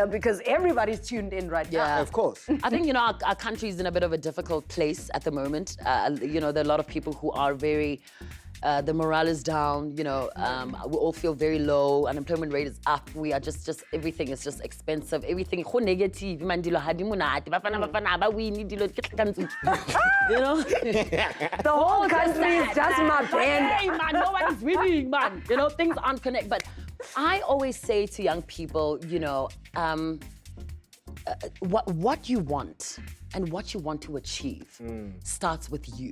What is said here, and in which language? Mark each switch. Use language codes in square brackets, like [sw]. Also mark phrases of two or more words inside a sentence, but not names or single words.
[en] Because everybody's tuned in right now. Yeah. Of course. I think, you know, our country's in a bit of a difficult place at the moment. You know, there are a lot of people who are very, the morale is down, you know, we all feel very low, unemployment rate is up, we are just everything is just expensive, everything, go negative, man, [tn] dilo ha di monate, bafana ba win, dilo ke tlhakantswe. [en] You know? The whole country is just my band. Hey, man, no one is winning, man. You know, things aren't connected. But I always say to young people, you know, what you want and what you want to achieve starts with you.